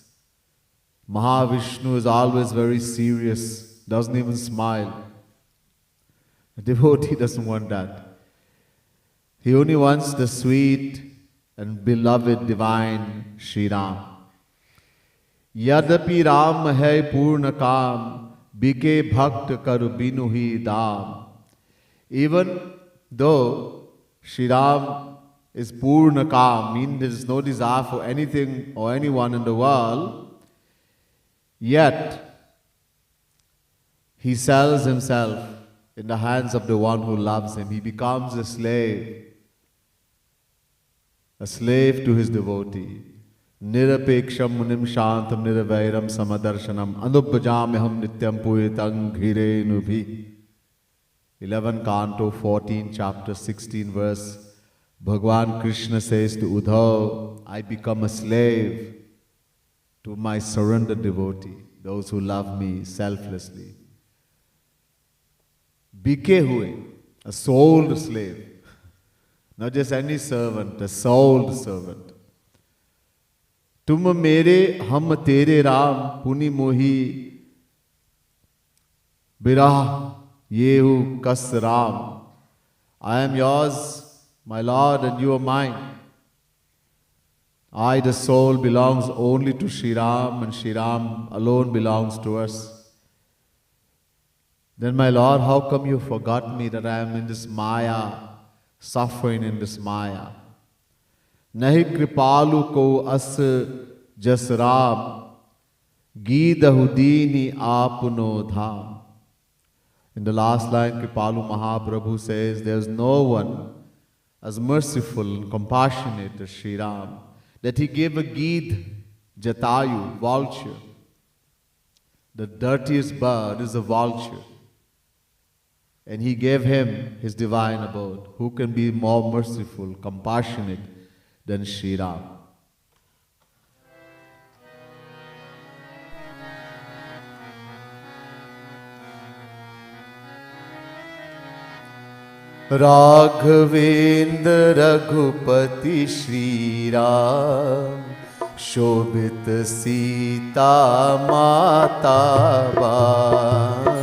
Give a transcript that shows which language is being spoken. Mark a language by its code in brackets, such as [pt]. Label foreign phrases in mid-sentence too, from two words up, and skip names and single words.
[en] Mahavishnu is always very serious, doesn't even smile. A devotee doesn't want that. He only wants the sweet and beloved divine Shri Ram. [hi] यदपि राम है पूर्ण काम, बिके भक्त कर बिनु ही दाम. [en] Even though Shri Ram is [hi] पूर्ण काम, [en] meaning there is no desire for anything or anyone in the world, yet he sells himself in the hands of the one who loves him. He becomes a slave to his devotee. [sa] निरपेक्षं मुनिं शान्तं निर्वैरं समदर्शनम् अनुभजाम्यहं नित्यं पूरितं घ्रिरेणु [en] 11 Canto 14 chapter 16 verse. Bhagwan Krishna says to Uddhav, I become a slave to my surrendered devotee, those who love me selflessly. [hi] बिके हुए, [en] a souled slave. Not just any servant, a souled servant. [hi] तुम मेरे हम तेरे राम पुनि मोहि बिरह येहु कस राम. [en] I am yours, my Lord, and you are mine. I, the soul, belongs only to Shri Ram, and Shri Ram alone belongs to us. Then, my Lord, how come you forgot me that I am in this Maya, suffering in this Maya? [hi] नहिं कृपालु को अस जस राम, गीधहु दीन्ही अपनो धाम. [en] In the last line, Kripalu Mahaprabhu says, there is no one as merciful and compassionate as Shri Ram, that he gave a Gid, Jatayu, vulture. The dirtiest bird is a vulture. And he gave him his divine abode. Who can be more merciful, compassionate than Shri Ram? [hi] राघवेन्द्र रघुपति श्री राम, शोभित सीता माता बा.